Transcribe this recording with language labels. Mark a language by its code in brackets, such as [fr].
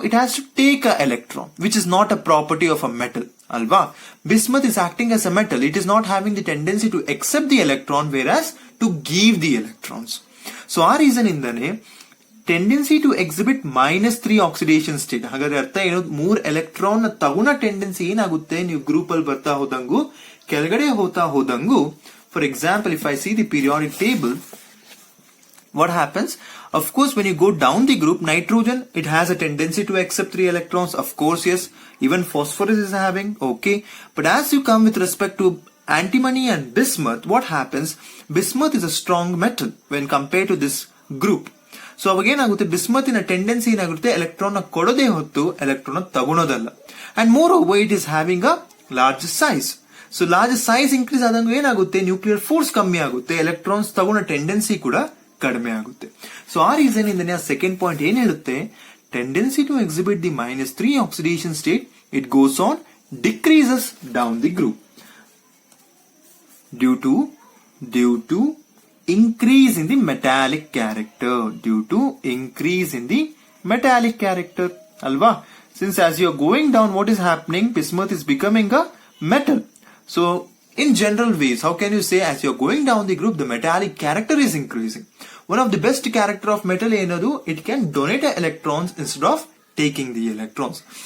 [en] It has to take a electron, which is not a property of a metal. Alva. Bismuth is acting as a metal. It is not having the tendency to accept the electron, whereas to give the electrons. So our reason indane tendency to exhibit -3 oxidation state. [kn] ಹಾಗಾದ್ರೆ ಅರ್ಥ ಏನು? 3 electron ತಗುಣ tendency ಏನಾಗುತ್ತೆ? ನೀವು group ಅಲ್ಲಿ ಬರ್ತಾ ಹೋದಂಗು, ಕೆಳಗಡೆ ಹೋದಂಗು. [en] For example, if I see the periodic table, what happens? Of course, when you go down the group, nitrogen, it has a tendency to accept 3 electrons. Of course, yes. Even phosphorus is having, okay. But as you come with respect to antimony and bismuth, what happens? Bismuth is a strong metal when compared to this group. [kn] So ಅವಾಗ ಏನಾಗುತ್ತೆ, ಬಿಸ್ಮತಿನ tendency ಏನಾಗುತ್ತೆ, electron ನ ಕೊಡೋದೇ ಹೊತ್ತು electron ತಗೊಳೋದಲ್ಲ. [en] And moreover it is having a large size. [kn] So large size increase ಆದಂಗ ಏನಾಗುತ್ತೆ, nuclear force ಕಮ್ಮಿ ಆಗುತ್ತೆ, ಎಲೆಕ್ಟ್ರಾನ್ಸ್ ತಗೊಳ್ಳೋ ಟೆಂಡೆನ್ಸಿ ಕೂಡ ಕಡಿಮೆ ಆಗುತ್ತೆ. ಸೊ ಆ ರೀಸನ್ ಇಂದನೇ ಸೆಕೆಂಡ್ ಪಾಯಿಂಟ್ ಏನ್ ಹೇಳುತ್ತೆ, [en] Tendency to exhibit the -3 oxidation state it goes on decreases down the group due to increase in the metallic character, due to increase in the metallic character, alva. Since as you are going down, what is happening, bismuth is becoming a metal. So in general ways, how can you say as you are going down the group, the metallic character is increasing? One of the best character of metal enadu, it can donate electrons instead of taking the electrons.